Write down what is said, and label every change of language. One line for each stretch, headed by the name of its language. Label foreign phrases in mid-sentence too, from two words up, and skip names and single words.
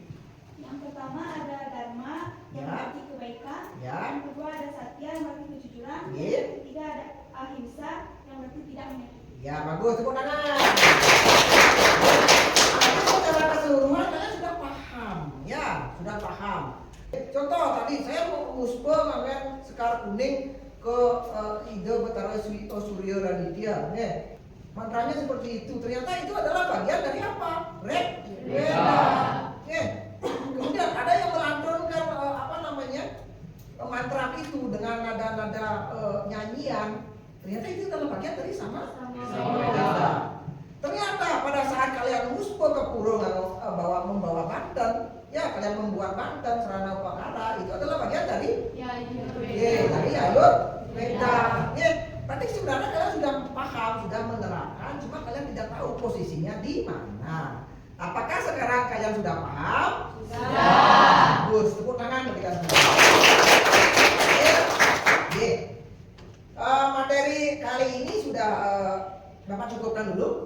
Indonesian: Yang pertama ada Dharma yang berarti kebaikan. Yang kedua ada Satya yang berarti kejujuran. Yang ketiga ada Ahimsa yang berarti tidak menyakiti. Bagus, tepuk tangan. Secara keseluruhan kalian sudah paham, sudah paham. Contoh tadi saya mau muspe ngambil sekar kuning ke Ida Betara Surya Raditya. Mantranya seperti itu. Ternyata itu adalah bagian dari apa? Veda. Kemudian ada yang melantunkan mantra itu dengan nada-nada nyanyian. Ternyata itu adalah bagian dari sama Veda. Ternyata pada saat kalian muspe ke pura membawa banten, kalian membuat banten serana upakara, itu adalah bagian dari dari alur Veda. Berarti sebenarnya kalian sudah paham, sudah menerapkan, cuma kalian tidak tahu posisinya di mana. Apakah sekarang kalian sudah paham? Sudah. Bagus, tepuk tangan bagi kalian semua. Materi kali ini sudah Bapak cukupkan dulu.